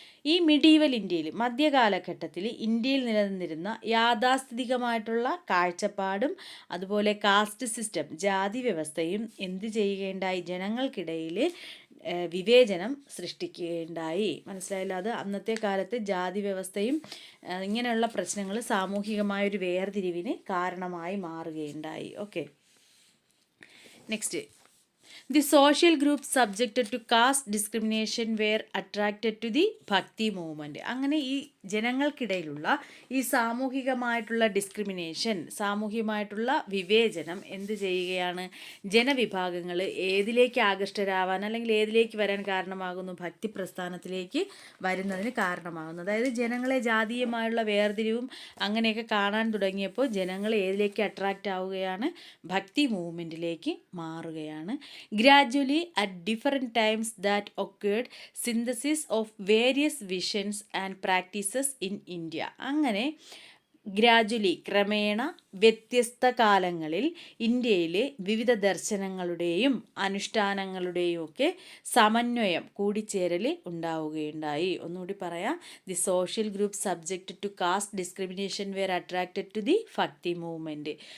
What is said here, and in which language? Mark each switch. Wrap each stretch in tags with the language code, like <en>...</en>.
<ml>ഈ മിഡീവൽ ഇന്ത്യയിൽ, മധ്യകാലഘട്ടത്തിൽ ഇന്ത്യയിൽ നിലനിന്നിരുന്ന യാഥാസ്ഥിതികമായിട്ടുള്ള കാഴ്ചപ്പാടും അതുപോലെ കാസ്റ്റ് സിസ്റ്റം, ജാതി വ്യവസ്ഥയും എന്ത് ചെയ്യുകയുണ്ടായി? ജനങ്ങൾക്കിടയിൽ വിവേചനം സൃഷ്ടിക്കുകയുണ്ടായി. മനസ്സിലായല്ലോ? അത് അന്നത്തെ കാലത്ത് ജാതി വ്യവസ്ഥയും ഇങ്ങനെയുള്ള പ്രശ്നങ്ങൾ സാമൂഹികമായൊരു വേർതിരിവിന് കാരണമായി മാറുകയുണ്ടായി.</ml> <en>Okay, next. The social groups subjected to caste discrimination were attracted to the Bhakti movement.</en> <ml>അങ്ങനെ ഈ ജനങ്ങൾക്കിടയിലുള്ള ഈ സാമൂഹികമായിട്ടുള്ള ഡിസ്ക്രിമിനേഷൻ, സാമൂഹികമായിട്ടുള്ള വിവേചനം എന്ത് ചെയ്യുകയാണ്? ജനവിഭാഗങ്ങൾ ഏതിലേക്ക് ആകൃഷ്ടരാവാൻ അല്ലെങ്കിൽ ഏതിലേക്ക് വരാൻ കാരണമാകുന്നു? ഭക്തി പ്രസ്ഥാനത്തിലേക്ക് വരുന്നതിന് കാരണമാകുന്നു. അതായത് ജനങ്ങളെ ജാതീയമായുള്ള വേർതിരിവും അങ്ങനെയൊക്കെ കാണാൻ തുടങ്ങിയപ്പോൾ ജനങ്ങൾ ഏതിലേക്ക് അട്രാക്റ്റ് ആവുകയാണ്? ഭക്തി മൂവ്മെൻറ്റിലേക്ക് മാറുകയാണ്.</ml> <en>Gradually, at different times that occurred, synthesis of various visions and practices in India.</en> <ml>അങ്ങനെ ഗ്രാജുവലി, ക്രമേണ, വ്യത്യസ്ത കാലങ്ങളിൽ ഇന്ത്യയിലെ വിവിധ ദർശനങ്ങളുടെയും അനുഷ്ഠാനങ്ങളുടെയും ഒക്കെ സമന്വയം, കൂടിച്ചേരൽ ഉണ്ടാവുകയുണ്ടായി. ഒന്നുകൂടി പറയാം.</ml> <en>The social group subject to caste discrimination were attracted to the bhakti movement.</en>